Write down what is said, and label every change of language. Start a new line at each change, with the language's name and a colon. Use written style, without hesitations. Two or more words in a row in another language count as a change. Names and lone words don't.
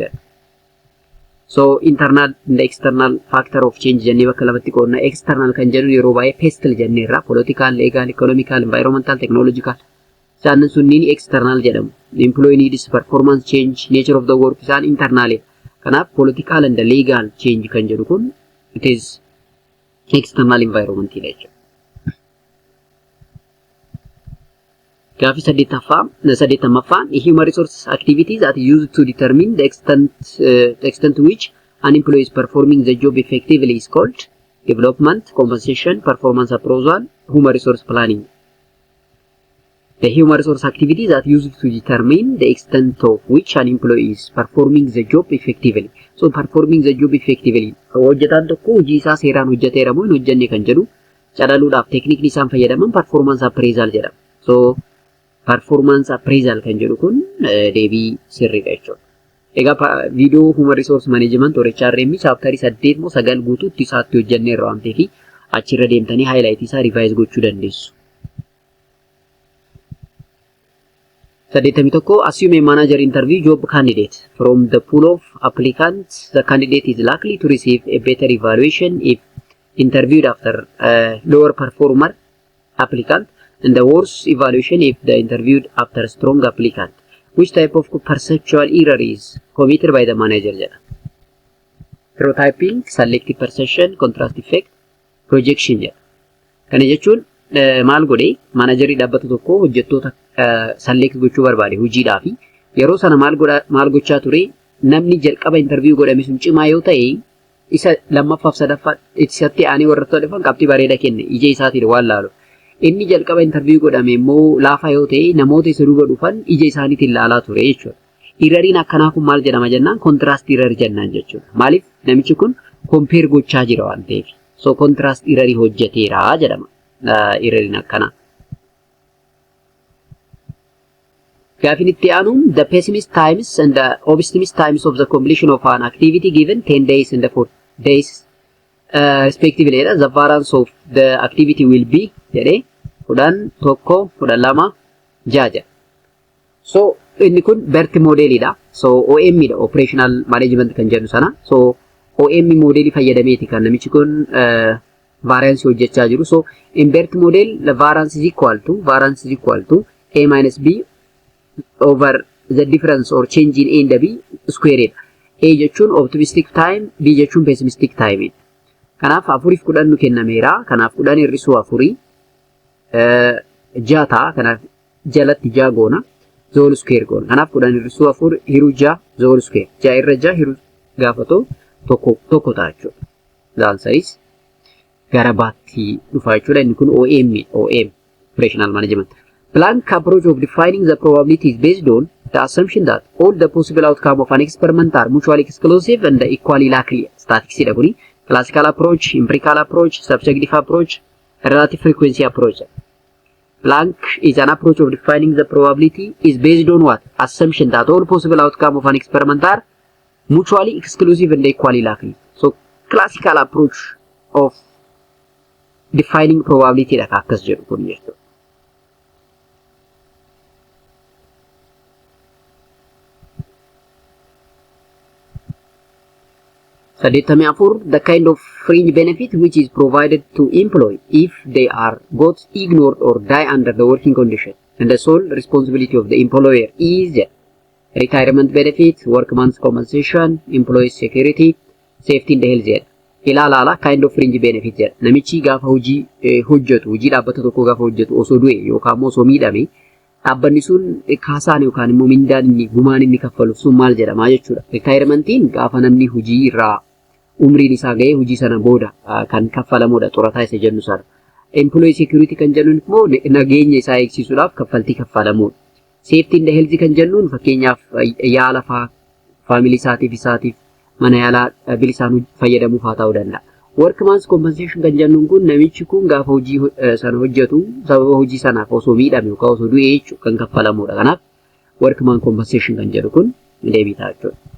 English: So internal and external factor of change
Oromo: jennee bakka lamatti qoodna. External kan jedhu yeroo baay'ee pestle jenneerra.
English: Political, legal, economical, environmental, technological.
Oromo: Isaan sunniin external jedhamu.
English: Employee needs, performance change, nature of the work isaan internal. Kanaaf political and legal change
Oromo: kan jedhu kun
English: it is external environment jechuudha.
Oromo: Gaafii 80ffaan,
English: human resources activities that used to determine the extent to which an employee is performing the job effectively is called development, compensation, performance appraisal, human resource planning. The human resource activities that used to determine the extent of which an employee is performing the job effectively. So performing the job effectively.
Oromo: Hojjetaan tokko hojii isaa seeraan hojjeteera moo hin hojjenne kan jedhu calaluudhaaf teeknikni isaan fayyadaman
English: performance appraisal
Oromo: jedhama.
English: So performance appraisal
Oromo: kan jedhu kun deebii sirriidha jechuudha. Egaa
English: video human resource management or HRM chapter 8
Oromo: moo 9 guutuutti isaatti hojjenneerra waan ta'eef achirra deemtanii highlight isaa revise gochuu dandeessu.
English: 81, assume a manager interview job candidate from the pool of applicants. The candidate is likely to receive a better evaluation if interviewed after lower performer applicant and the worse evaluation if the interviewed after strong applicant. Which type of perceptual error is committed by the manager? stereotyping, selective perception, contrast effect, projection jedha.
Oromo: Kana jechuun maal godhee managerii dhaabbata tokko hojjettoota select gochuu barbaade hojiidhaa fi yeroo sana maal gochaa ture namni jalqaba interview godhame sun cimaa yoo ta'e isa lammaffaaf sadaffaa isatti aanee warra dhufan qabxii bareeda kenne ija isaatiin waan laalu. Inni jalqaba interview godhame immoo laafaa yoo ta'e namoota isa duuba dhufan ija isaaniitiin laalaa ture jechuudha. Irariin akkanaa kun maal jedhama jennaan
English: contrast error
Oromo: jennaan jechuudha. Maaliif namichi kun compare gochaa jira waan ta'eef.
English: So contrast error
Oromo: hojjeteera jedhama. Irariin akkanaa. Gaafin itti aanu
English: the pessimist times and the optimist times of the completion of an activity given 10 days and 4 days respectively. The variance of the activity will be jedhee 10, 1, 12, 6.
Oromo: So inni kun BERT modelidha. So OM dha,
English: operational management
Oromo: kan jedhu sana. So OM modeli fayyadameeti kan namichi kun variance hojjechaa jiru.
English: So in BERT model the variance is equal to A minus B over the difference or change in A and B squared. A jechuun optimistic time, B jechuun pessimistic time.
Oromo: Kanaaf 4 nu kennameera. Kanaaf 10 hir'isuu 4 6 ta'a. Kanaaf jalatti 6 goona. Zool square goona. Kanaaf 10 hir'isuu 4 hiruu 6 zool square. 6 irra 6 hiruu gaafatoo tokko ta'a jechuudha.
English: The answer is
Oromo: gara baatti dhufa jechuudha. Inni kun OM
English: operational management. Blank approach of defining the probability is based on the assumption that all the possible outcome of an experiment are mutually exclusive and equally likely.
Oromo: Statistics dha kuni.
English: Classical approach, empirical approach, subjective approach, relative frequency approach. Blank is an approach of defining the probability is based on what? Assumption that all possible outcome of an experiment are mutually exclusive and equally likely. So classical approach of defining probability
Oromo: dha akkas jedhu kun jechuudha.
English: The kind of fringe benefit which is provided to employee if they are both ignored or die under the working condition, and the sole responsibility of the employer is retirement benefit, workman's compensation, employee security, safety in the health. Ilaalala kind of fringe benefit jedha.
Oromo: Namichi gaafa hojii hojjetu, hojii dhaabbata tokko gaafa hojjetu osoo du'e yookaan osoo miidhame dhaabbanni sun kaasaan yookaan immoo mindaan inni gumaan inni kaffalu sun maal jedhama jechuudha. Retairementiin gaafa namni hojii irraa umriin isaa ga'ee hojii sana booda kan kaffalamudha xurataa isa jennu sana.
English: Employee security
Oromo: kan jennuun immoo nageenya isaa eegsisuudhaaf kaffaltii kaffalamudha.
English: Safety in the health
Oromo: kan jennuun fakkeenyaaf yaala faamilii isaatiif mana yaalaa bilisaan fayyadamuuf haa ta'uu danda'a.
English: Workman's compensation
Oromo: kan jennuun kun namichi kun gaafa hojii sana hojjetu sababa hojii sanaaf osoo miidhame yookaan osoo du'e jechuudha kan kaffalamudha. Kanaaf
English: workman compensation
Oromo: kan jedhu kun deebii ta'a jechuudha.